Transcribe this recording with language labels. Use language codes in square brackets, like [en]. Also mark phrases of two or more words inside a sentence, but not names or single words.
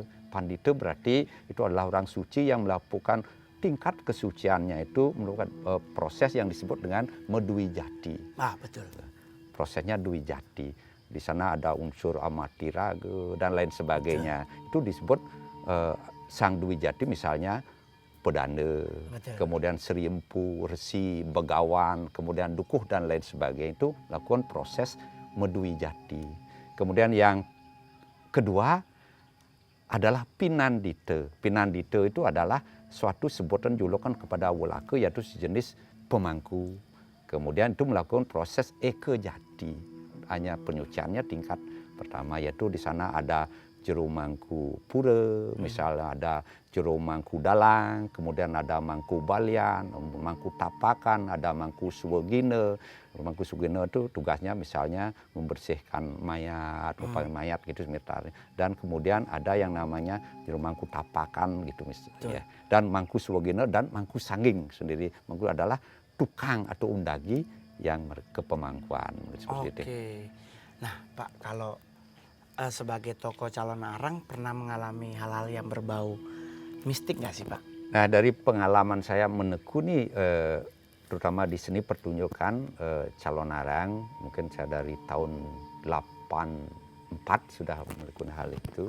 [id] Pandita berarti itu adalah orang suci yang melakukan tingkat kesuciannya itu melakukan proses yang disebut dengan medui jati. Betul. Prosesnya dui jati. Di sana ada unsur amati raga dan lain sebagainya. Itu disebut sang dui jati, misalnya pedana, kemudian seriempu, resi, begawan, kemudian dukuh dan lain sebagainya, itu lakukan proses medui jati. Kemudian yang kedua adalah pinandita. Pinandita itu adalah suatu sebutan julukan kepada wulaka, yaitu sejenis pemangku. Kemudian itu melakukan proses eke jati. Hanya penyuciannya tingkat pertama, yaitu di sana ada jero mangku pura, misalnya ada jero mangku dalang, kemudian ada mangku balian, mangku tapakan, ada mangku suwegine. Mangku suwegine itu tugasnya misalnya membersihkan mayat, mayat gitu misalnya. Dan kemudian ada yang namanya jero mangku tapakan gitu misalnya. Dan mangku suwegine dan mangku sangging sendiri. Mangku adalah tukang atau undagi yang kepemangkuan seperti itu. Oke. Nah, Pak, kalau sebagai tokoh calon arang pernah mengalami hal-hal yang berbau mistik nggak sih, Pak? Nah, dari pengalaman saya menekuni terutama di seni pertunjukan calon arang, mungkin saya dari tahun 84 sudah menekuni hal itu.